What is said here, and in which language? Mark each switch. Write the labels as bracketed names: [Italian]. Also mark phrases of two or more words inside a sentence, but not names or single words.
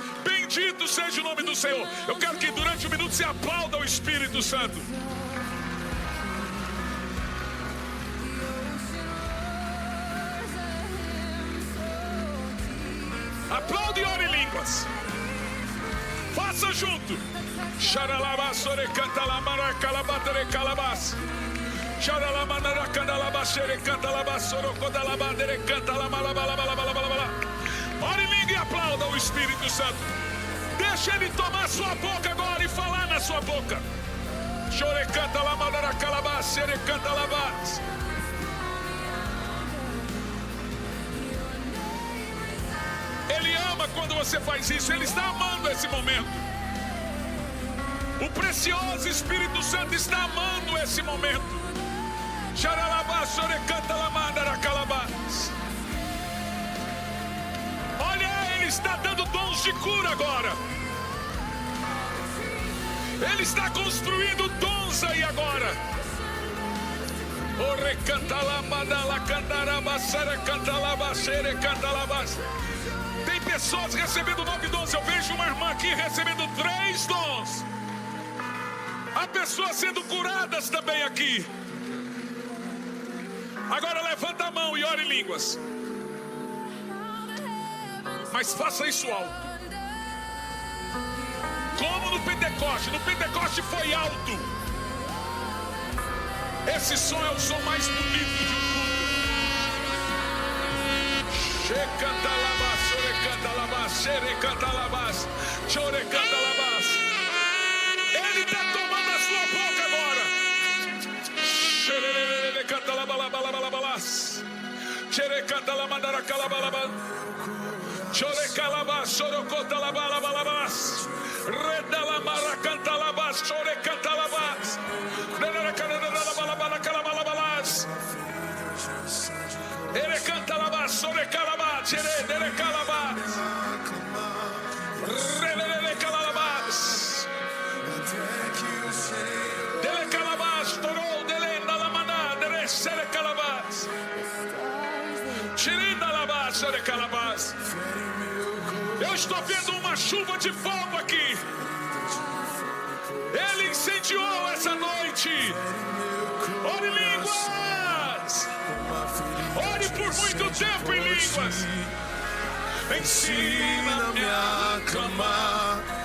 [Portuguese] Bendito seja o nome do Senhor. Eu quero que durante 1 minuto se aplauda o Espírito Santo. Aplaude e ore em línguas. Faça junto. Xaralabasore canta la maracalabatere calabas. Xaralamanara candalabasere canta labasoro codalabadere canta la malabalabalabalabala. Ore em língua e aplauda o Espírito Santo. Deixa ele tomar sua boca agora e falar na sua boca. Chore canta la mandara calabas, sere canta labas. Ele ama quando você faz isso. Ele está amando esse momento. O precioso Espírito Santo está amando esse momento. Xaralabas, chore canta la mandara calabas. Olha, ele está dando dons de cura agora. Ele está construindo dons aí agora. Ore canta la madala cantaraba, sere canta la sere canta la. Tem pessoas recebendo 9 dons. Eu vejo uma irmã aqui recebendo 3 dons. Há pessoas sendo curadas também aqui. Agora levanta a mão e ore em línguas. Mas faça isso alto. Como no Pentecoste. No Pentecoste foi alto. Esse som é o som mais bonito de um culto. Canta labas, chore canta labas, xere canta labas, chore canta labas. Ele está tomando a sua boca agora. Xere canta labalabalabalabalas. Xere canta lamadara calabalabal. Chore calabas, chore canta labalabalabas. Reda lamara canta labas, chore canta labas. Dera canta labalabala calabalabalas. Ele canta labas, sobre calabas, ele calabas, relele calabas, dele calabas, torou, dele na lamana, dele sere calabas, tirinda labas, sere calabas. Eu estou vendo uma chuva de fogo aqui. Ele incendiou essa noite. Ore línguas. Ore por muito tempo em línguas. Ensina-me a clamar